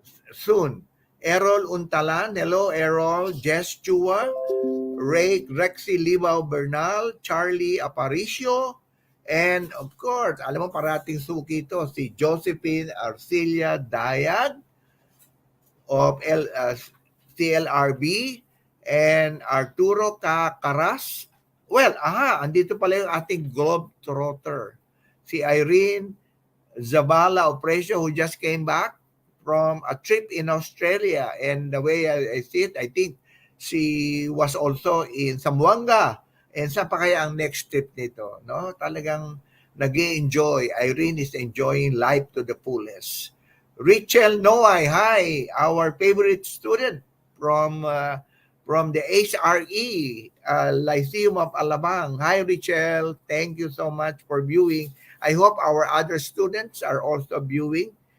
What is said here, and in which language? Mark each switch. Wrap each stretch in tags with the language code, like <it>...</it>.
<en>Soon. Errol Untalan, hello Errol, Jess Chua, Rexy Libao Bernal, Charlie Aparicio, and of course,</en> <tl>alam mo parating suki to,</tl> <en>si Josephine Arcilia Dayag of CLRB, and Arturo Caras.</en> <tl>Well, andito pala yung ating Globetrotter.</tl> <en>Si Irene Zabala Opresio, who just came back from a trip in Australia. And the way I see it, I think she was also in Zamboanga.</en> <tl>And saan pa kaya ang next trip nito? No? Talagang nag-enjoy.</tl> <en>Irene is enjoying life to the fullest. Richel Noay, hi, our favorite student from the HRE Lyceum of Alabang. Hi, Richel. Thank you so much for viewing. I hope our other students are also viewing.</en>